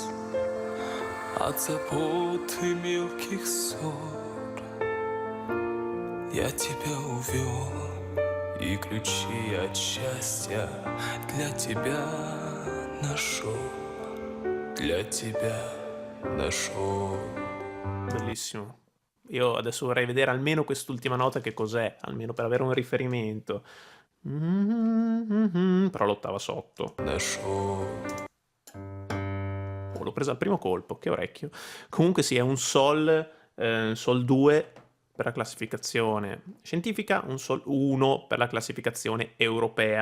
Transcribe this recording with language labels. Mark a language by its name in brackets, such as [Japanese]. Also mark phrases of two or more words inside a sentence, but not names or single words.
[Russian] От забот и мелких ссор я тебя увел, и ключи от счастья для тебя нашел, для тебя нашел. [Italian] Bellissimo. Io adesso vorrei vedere almeno quest'ultima nota che cos'è, almeno per avere un riferimento. Però l'ottava sotto. [Russian] Нашел. [Italian] Oh, l'ho presa al primo colpo, che orecchio. Comunque sì, è un Sol, Sol 2 per la classificazione scientifica, un Sol 1 per la classificazione europea.